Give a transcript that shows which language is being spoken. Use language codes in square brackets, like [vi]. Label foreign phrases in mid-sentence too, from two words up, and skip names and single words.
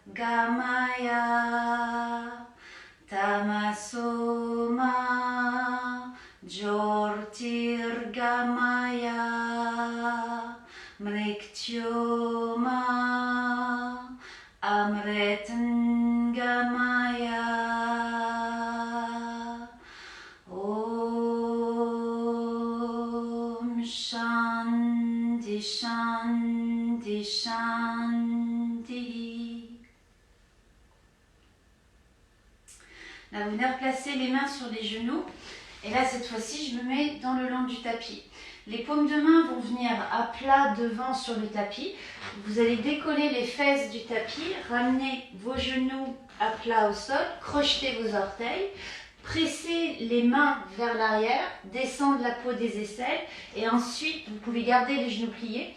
[sa] गमय तमसो मा ज्योतिर् गमय मृत्यो मा अमृतं गमय. ॐ शान्ति शान्ति शान्ति. [fr] Là, vous venez replacer les mains sur les genoux. Et là, cette fois-ci, je me mets dans le long du tapis. Les paumes de main vont venir à plat devant sur le tapis. Vous allez décoller les fesses du tapis, ramener vos genoux à plat au sol, crocheter vos orteils, presser les mains vers l'arrière, descendre la peau des aisselles et ensuite vous pouvez garder les genoux pliés.